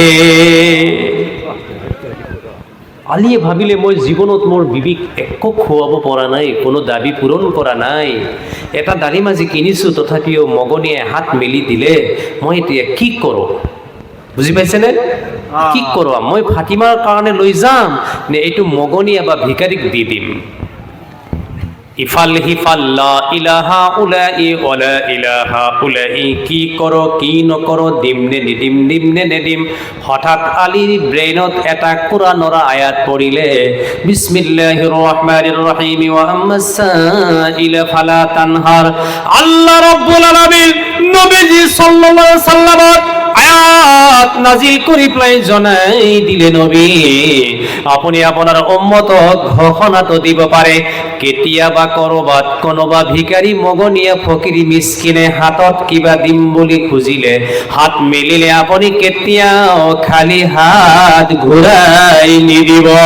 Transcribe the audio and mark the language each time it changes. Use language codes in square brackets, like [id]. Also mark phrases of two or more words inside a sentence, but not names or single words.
[as] আলীয়ে ভাবিলে মই জীৱনত মোৰ বিবিক একো খুৱাব পৰা নাই, কোনো দাবী পূৰণ কৰা নাই। এটা ডালিম আজি কিনিছো, তথাপিও মগনীয়ে হাত মেলি দিলে। মই এতিয়া কি কৰোঁ? বুজি পাইছেনে? কি কৰোঁ? মই ফাতিমাৰ কাৰণে লৈ যাম নে এইটো মগনীয়া বা ভিকাৰীক দি দিম? ইফাল সিফাল, লা ইলাহা উলাই ওয়ালা ইলাহা উলাই, কি কৰোঁ কি নকৰোঁ, দিম নে নিদিম, দিম নে নেদিম। হঠাৎ আলীৰ ব্ৰেইনত এটা কোৰআনৰ আয়াত পৰিলে, [ar] بسم الله الرحمن الرحيم, وأما السائل فلا تنهر. [as] আল্লাহ [ar] رب العالمين [as] নবীজি [ar] صلى الله عليه وسلم [as] আয়াত নাজিল কৰি পেলাই জনাই দিলে, নবী আপুনি আপোনাৰ উম্মতক ঘোষণাটো দিব পাৰে, কেতিয়াবা কৰবাত কোনোবা ভিকাৰী মগনীয়া ফকিৰী মিসকিনে হাতত কিবা দিম বুলি খুজিলে, হাত মেলিলে আপুনি কেতিয়াও খালি হাত ঘূৰাই নিদিব।